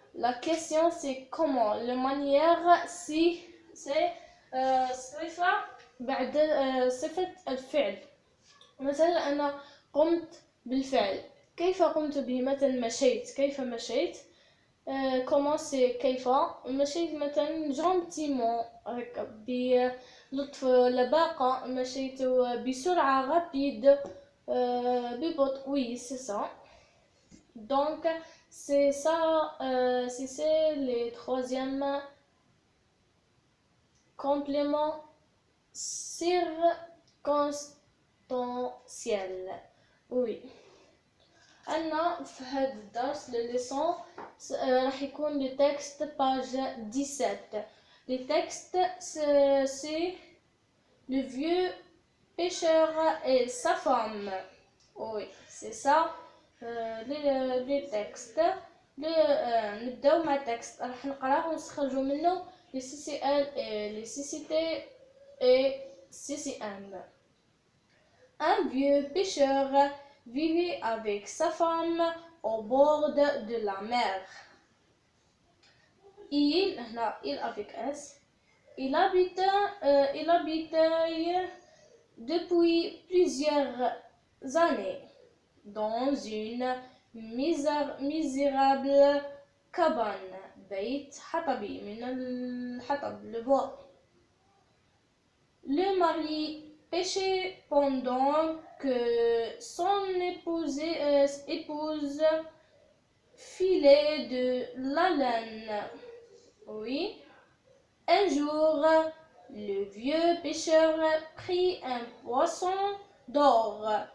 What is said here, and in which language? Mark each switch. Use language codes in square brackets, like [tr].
[fr] La question c'est comment. La manière si c'est [ar] صفة بعد صفة الفعل. مثلا أنا قمت بالفعل، كيف قمت به؟ مثلا مشيت، كيف مشيت؟ [fr] comment c'est [ar] كيف مشيت؟ مثلا [fr] gentiment [ar] هكا بلطف لباقة، مشيت بسرعة [fr] rapide [ar] ببطء. [fr] oui c'est ça. Donc c'est ça, c'est les troisième complément circonstanciel. Oui. [ar] أنا في هذا الدرس للليسون راح يكون لي تكست باج 17. [fr] Les textes c'est le vieux pêcheur et sa femme. Oui, c'est ça. les textes. [ar] نبداو مع التكست، راح نقراه ونستخرجوا منه [fr] les CCL et les CCT et CCM. Un vieux pêcheur vivait avec sa femme au bord de la mer. Il avec S. Il habitait depuis plusieurs années dans une misérable cabane. [ar] بيت حطبي من الحطب [fr] le bois. Le mari pêchait pendant que son épouse filait de la laine. Oui. Un jour, le vieux pêcheur prit un poisson d'or.